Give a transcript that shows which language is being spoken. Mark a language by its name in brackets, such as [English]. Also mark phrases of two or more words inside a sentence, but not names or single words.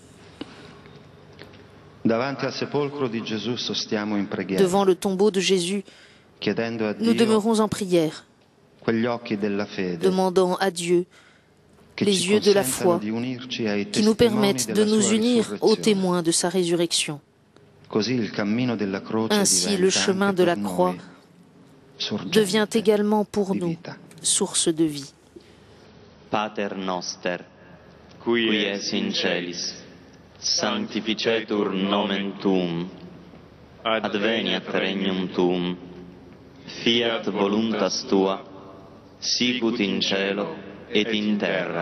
[French] Devant le tombeau de Jésus, nous demeurons en prière, demandant à Dieu les yeux de la foi, qui nous permettent de nous unir aux témoins de sa résurrection. Ainsi, le chemin de la croix devient également pour nous source de vie. [Latin] Pater noster, qui es in celis, sanctificetur nomen tuum, adveniat regnum tuum, fiat voluntas tua, sicut in cielo et in terra.